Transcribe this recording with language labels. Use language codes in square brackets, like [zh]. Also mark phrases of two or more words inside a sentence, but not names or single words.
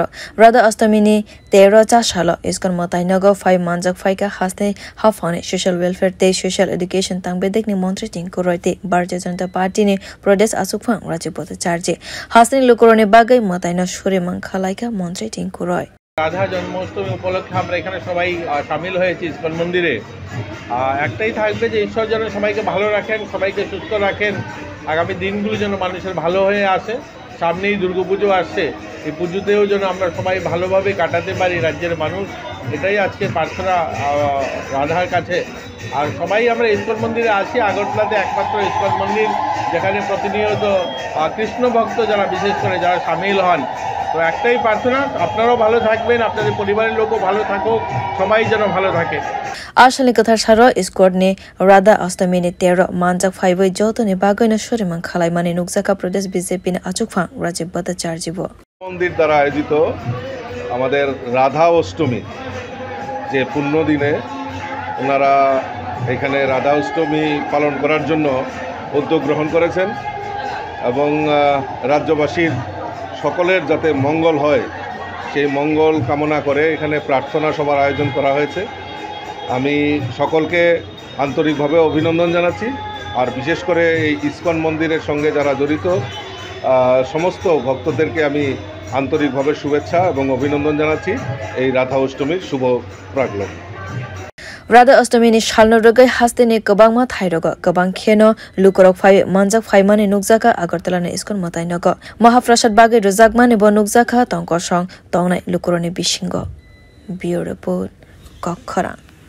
[trp] Radha astami ne 13 salo Iskon mwtai nogo phai manjak phai ka haste hafane [en] social welfare [trp] te [en] social education [trp] tang bedek ne montri Tinku roite bharatiya janata party ne pradesh achugphang Rajib bhattacharjee haste ne lukro ne bagai mwtai no shure mankhalaika montri Tinku roy [bn] রাধা জন্মাষ্টমী উপলক্ষে আমরা এখানে সবাই শামিল হয়েছি ইস্কন মন্দিরে। একটাই থাকবে যে ঈশ্বর যেন সবাইকে ভালো রাখেন, সবাইকে সুস্থ রাখেন, আগামী দিনগুলো যেন মানুষের ভালো হয়ে আসে। সামনেই দুর্গাপুজো আসছে, এই পুজোতেও যেন আমরা সবাই ভালোভাবে কাটাতে পারি রাজ্যের মানুষ, এটাই আজকে প্রার্থনা রাধার কাছে। আর সবাই আমরা ইস্কন মন্দিরে আসি, আগরতলাতে একমাত্র ইস্কন মন্দির যেখানে প্রতিনিয়ত কৃষ্ণ ভক্ত যারা বিশেষ করে যারা শামিল হন। তো একটাই প্রার্থনা, আপনারাও ভালো থাকবেন, আপনাদের পরিবারের লোকও ভালো থাকুক, সবাই যেন ভালো থাকে। [trp] Ashali Kwthar Saro Iskon ne Radha astami ne 13 manjak phawi joto ne bagai no shure mankhalai mane nukjaka pradesh BJP ne achugphang Rajib bhattacharjee [bn] মন্দির দ্বারা আয়োজিত আমাদের রাধা অষ্টমী যে পূর্ণ দিনে ওনারা এখানে রাধা অষ্টমী পালন করার জন্য উদ্যোগ গ্রহণ করেছেন এবং রাজ্যবাসীর সকলের যাতে মঙ্গল হয় সেই মঙ্গল কামনা করে এখানে প্রার্থনা সভার আয়োজন করা হয়েছে। আমি সকলকে আন্তরিকভাবে অভিনন্দন জানাচ্ছি, আর বিশেষ করে এই ইস্কন মন্দিরের সঙ্গে যারা জড়িত সমস্ত ভক্তদেরকে আমি আন্তরিকভাবে শুভেচ্ছা এবং অভিনন্দন জানাচ্ছি এই রাধা অষ্টমীর শুভ প্রাগলন। [trp] Radha astami ni shalno rogai haste ne kabang ma thairoga kabang kheno lukorok phai manjak phai mane nukjaka agartala ne Iskon mwtai nogo mahaprasad bagai rojak mane bo nukjaka tongkor song tongnai lukoroni bisingo. [en] Bureau report [trp] Kwthar.